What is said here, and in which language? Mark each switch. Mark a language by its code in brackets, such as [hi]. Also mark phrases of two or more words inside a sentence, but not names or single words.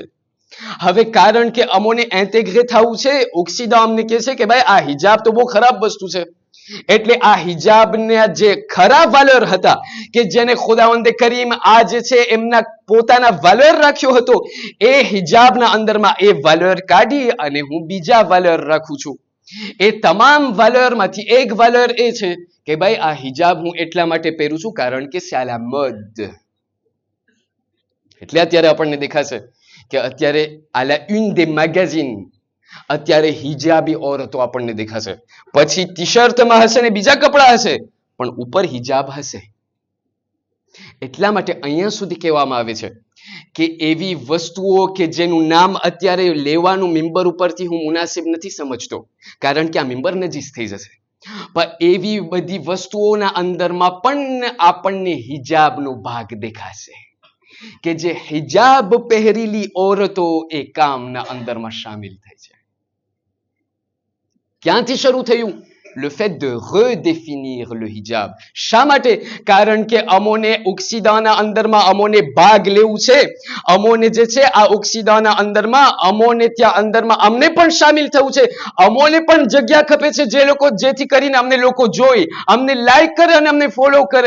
[gu] હવે કારણ કે અમોને ઇન્ટેગ્રે થવું છે, ઓક્સિડન્ટ અમને કહે છે કે ભાઈ આ હિજાબ તો બહુ ખરાબ વસ્તુ છે, એટલે આ હિજાબના જે ખરા વાલર હતા કે જેને ખુદાવંદે કરીમ આ જે છે એમના પોતાના વાલર રાખ્યો હતો, એ હિજાબના અંદરમાં એ વાલર કાઢી અને હું બીજા વાલર રાખું છું. એ તમામ વાલરમાંથી એક વાલર એ છે કે ભાઈ આ હિજાબ હું એટલા માટે પહેરું છું કારણ કે સાલા મદ. એટલે અત્યારે આપણને દેખાશે કે અત્યારે આ લા [fr] une des magazines [gu] અત્યારે હિજાબી औरतो આપણને દેખાશે. પછી ટી શર્ટમાં હશે ને બીજા કપડા હશે પણ ઉપર હિજાબ હશે. એટલા માટે અહીંયા સુધી કહેવામાં આવે છે કે એવી વસ્તુઓ કે જેનું નામ અત્યારે લેવાનું મિંબર ઉપરથી હું મુનાસિબ નથી સમજતો કારણ કે આ મિંબર નજીસ થઈ જશે, પણ એવી બધી વસ્તુઓના અંદરમાં પણ આપણને હિજાબનો ભાગ દેખાશે કે જે હિજાબ પહેરેલી औरतो એ કામના અંદરમાં શામિલ થાય છે. ક્યાંથી શરૂ થયું? [fr] Le fait de redéfinir le hijab. [gu] શા માટે? કારણ કે અમોને ઓક્સિડાના અંદરમાં અમોને ભાગ લેવું છે. અમોને જે છે આ ઓક્સિડાના અંદરમાં અમોને ત્યાં અંદરમાં અમને પણ શામિલ થવું છે. અમોને પણ જગ્યા ખપે છે જે લોકો જેથી કરીને અમને લોકો જોઈ, અમને લાઈક કરે અને અમને ફોલો કરે.